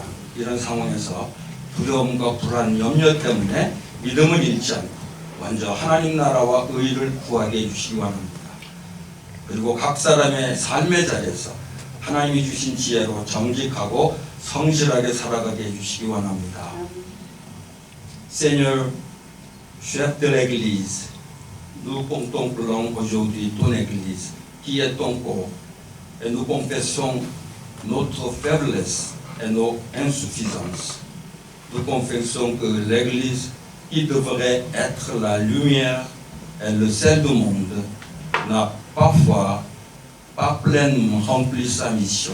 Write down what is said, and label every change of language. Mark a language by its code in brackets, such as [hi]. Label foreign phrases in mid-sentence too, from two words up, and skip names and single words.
[ko] 이런 상황에서 두려움과 불안, 염려 때문에 믿음을 잃지 않고 먼저 하나님 나라와 의를 구하게 해주시기 원합니다. 그리고 각 사람의 삶의 자리에서 하나님이 주신 지혜로 정직하고 성실하게 살아가게 해주시기 원합니다. [fr] Seigneur, chef de l'Église, nous contemplons aujourd'hui ton Église, qui est ton corps, et nous confessons notre faiblesse et nos insuffisances. Nous confessons que l'Église, qui devrait être la lumière et le sel du monde, n'a parfois pas pleinement rempli sa mission.